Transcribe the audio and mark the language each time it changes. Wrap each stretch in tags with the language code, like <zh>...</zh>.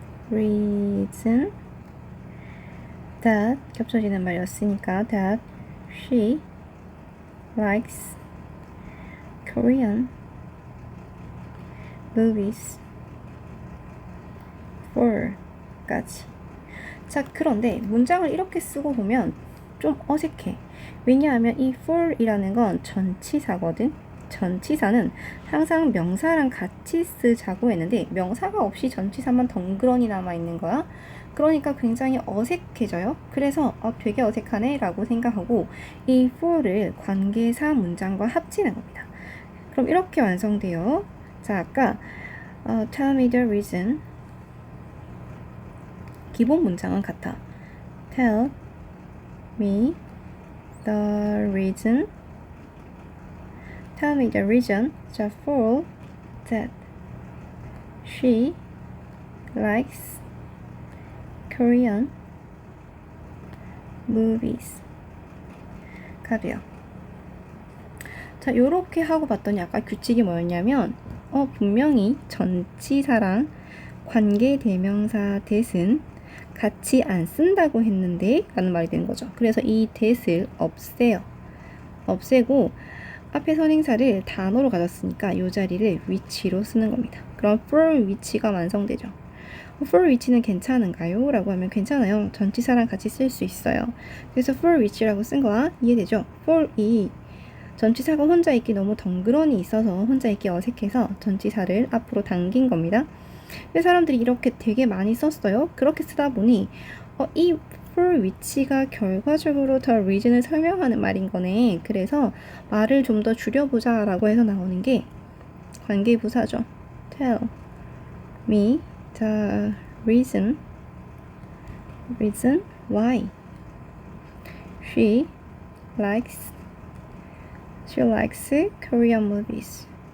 <en>Reason that</en> <ko>겹쳐지는 말이었으니까</ko> <en>that she likes Korean movies for 까지.</en> <ko>자, 그런데 문장을 이렇게 쓰고 보면 좀 어색해. 왜냐하면 이 for이라는 건 전치사거든. 전치사는 항상 명사랑 같이 쓰자고 했는데 명사가 없이 전치사만 덩그러니 남아있는 거야. 그러니까 굉장히 어색해져요. 그래서 되게 어색하네 라고 생각하고 이 for를 관계사 문장과 합치는 겁니다. 그럼 이렇게 완성돼요. 자, 아까</ko> <en>tell me the reason.</en> <ko>기본 문장은 같아.</ko> <en>Tell me the reason. Tell me the reason for that she likes Korean movies</en> <ko>가 돼요. 자, 요렇게 하고 봤더니 아까 규칙이 뭐였냐면 분명히 전치사랑 관계대명사 that은 같이 안 쓴다고 했는데 라는 말이 되는 거죠. 그래서 이 that을 없애요. 없애고 앞에 선행사를 단어로 가졌으니까 이 자리를 which로 쓰는 겁니다. 그럼 for which가 완성되죠. for which는 괜찮은가요? 라고 하면 괜찮아요. 전치사랑 같이 쓸 수 있어요. 그래서 for which라고 쓴 거와 이해되죠? for이 전치사가 혼자 있기 너무 덩그러니 있어서 혼자 있기 어색해서 전치사를 앞으로 당긴 겁니다. 근데 사람들이 이렇게 되게 많이 썼어요. 그렇게 쓰다 보니 이 for which가 결과적으로 the reason을 설명하는 말인 거네. 그래서 말을 좀 더 줄여보자 라고 해서 나오는 게 관계부사죠.</ko> <en>Tell me the reason why she likes Korean movies.</en>